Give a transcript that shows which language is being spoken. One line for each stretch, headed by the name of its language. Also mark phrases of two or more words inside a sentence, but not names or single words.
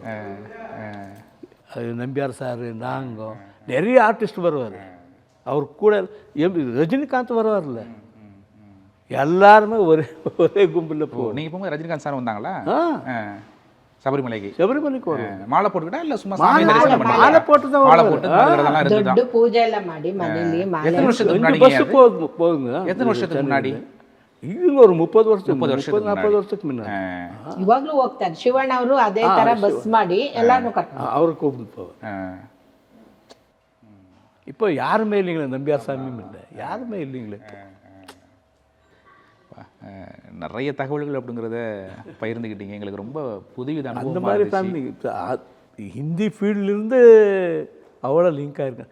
Tamil: அது நம்பியார் சார், நாங்கள் நிறைய ஆர்டிஸ்ட் வருவார். அவர் கூட ரஜினிகாந்த் வருவார்ல, எல்லாருமே ஒரே கும்பலில் போவோம். நீங்கள் போகும்போது ரஜினிகாந்த் சார் வந்தாங்களா சபரிமலைக்கு? சபரிமலைக்கு வரும். மாலை போட்டுக்கிட்டா இல்லை சும்மா மாலை போட்டு தான் மாலை போட்டு
Kannada: ದೊಡ್ಡ ಪೂಜೆ ಎಲ್ಲ ಮಾಡಿ ಮನೇಲಿ
Tamil: எத்தனை வருஷத்துக்கு முன்னாடி? போகுங்க. எத்தனை வருஷத்துக்கு முன்னாடி? இவங்க ஒரு 30 வருஷம் 40 வருஷத்துக்கு முன்னாடி.
Kannada: ಇವಾಗ್ಲೂ ಹೋಗ್ತಾರೆ. ಶಿವಣ್ಣ ಅವರು ಅದೇ ತರ ಬಸ್ ಮಾಡಿ ಎಲ್ಲಾನು ಕರ್ಕೊಂಡು
Tamil: அவரை கூப்பிட்டு போவார். இப்போ யாருமே இல்லைங்களே, நம்பியார் சாமியும் இல்லை, யாருமே இல்லைங்களே. நிறைய தகவல்கள் அப்படிங்கிறத பகிர்ந்துக்கிட்டீங்க. எங்களுக்கு ரொம்ப புதுவித அந்த அனுபவமா மாதிரி இருந்துச்சு. ஃபேமிலி ஹிந்தி ஃபீல்ட்லேருந்து அவ்வளோ லிங்க் ஆயிருக்கேன்.